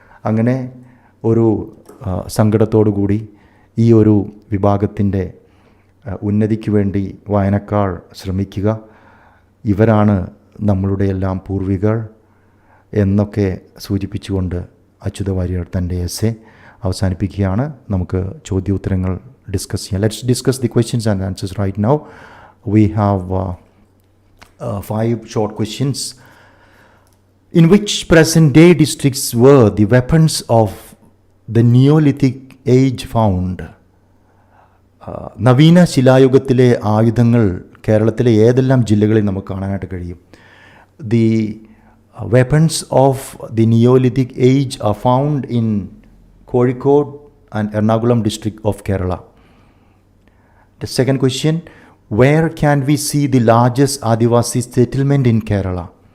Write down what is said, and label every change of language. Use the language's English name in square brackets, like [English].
[Malayalam] അങ്ങനെ ഒരു സങ്കടത്തോടുകൂടി ഈ ഒരു വിഭാഗത്തിൻ്റെ ഉന്നതിക്ക് വേണ്ടി വായനക്കാർ ശ്രമിക്കുക. ഇവരാണ് നമ്മളുടെ എല്ലാം പൂർവികർ എന്നൊക്കെ സൂചിപ്പിച്ചുകൊണ്ട് അച്യുത വാര്യർ തൻ്റെ എസ്സേ അവസാനിപ്പിക്കുകയാണ്. നമുക്ക് ചോദ്യോത്തരങ്ങൾ ഡിസ്കസ് ചെയ്യാം. [English] Let's discuss the questions and answers right now. We have 5 short questions. In which present-day districts were the weapons of the Neolithic age found? [Malayalam] നവീന ശിലായുഗത്തിലെ ആയുധങ്ങൾ കേരളത്തിലെ ഏതെല്ലാം ജില്ലകളിൽ നമുക്ക് കാണാനായിട്ട് കഴിയും? [English] The weapons of the Neolithic age are found in Calicut and Ernakulam district of Kerala. The second question, where can we see the largest Adivasi settlement in Kerala?